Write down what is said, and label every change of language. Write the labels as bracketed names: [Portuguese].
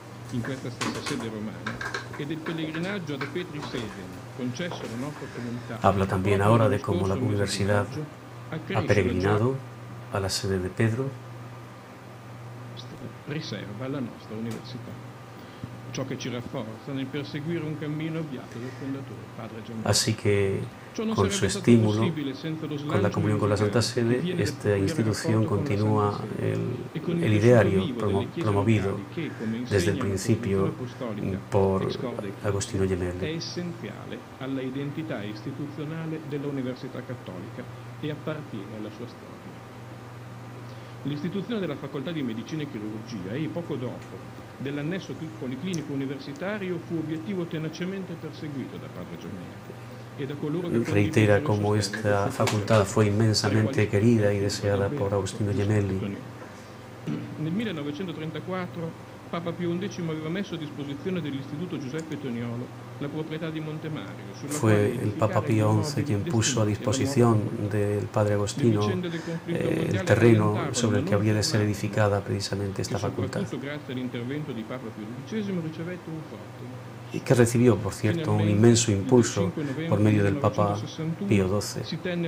[Italian] In questa stessa sede romana e del pellegrinaggio ad Petri Sede concesso alla nostra comunità. [Spanish] Habla también ahora de cómo la universidad ha peregrinado a la sede de Pedro. [Italian] Riserva alla nostra università. ciò che ci rafforza nel perseguire un cammino avviato dal fondatore, padre Gemelli. [Spanish] Así que, con su estímulo, con la comunión con la Santa Sede, esta institución continúa el ideario promovido desde el principio por Agostino Gemelli. [Italian] È essenziale alla identità istituzionale dell'Università Cattolica e appartiene alla sua storia. L'istituzione della Facoltà di Medicina e Chirurgia e poco dopo dell'annesso policlinico universitario fu obiettivo tenacemente perseguito da padre Gemelli e da coloro che [Spanish] reitera cómo esta facultad fue inmensamente querida y deseada por Agostino Gemelli. [Italian] Nel 1934 Papa Pio XI aveva messo a disposizione dell'Istituto Giuseppe Toniolo la proprietà di Montemario. [Spanish] Fue el Papa Pío XI quien puso a disposición del padre Agostino el terreno sobre el que habría de ser edificada precisamente esta facultad. [Italian] Grazie all'intervento di Papa Pio XII ricevette un forte [Spanish] y que recibió, por cierto, un inmenso impulso por medio del Papa Pío XII.